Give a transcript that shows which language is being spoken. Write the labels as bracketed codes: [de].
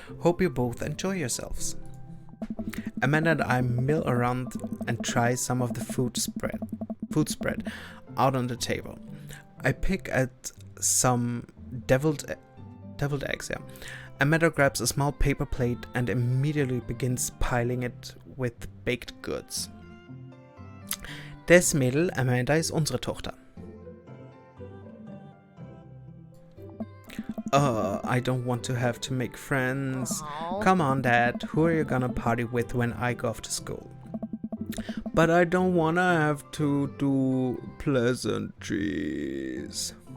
[en] Hope you both enjoy yourselves. Amanda and I mill around and try some of the food spread out on the table. I pick at some deviled eggs, yeah. Amanda grabs a small paper plate and immediately begins piling it with baked goods. [de] Das Mädel, Amanda, ist unsere Tochter. [en] I don't want to have to make friends. Come on, Dad. Who are you gonna party with when I go off to school? But I don't wanna have to do pleasantries.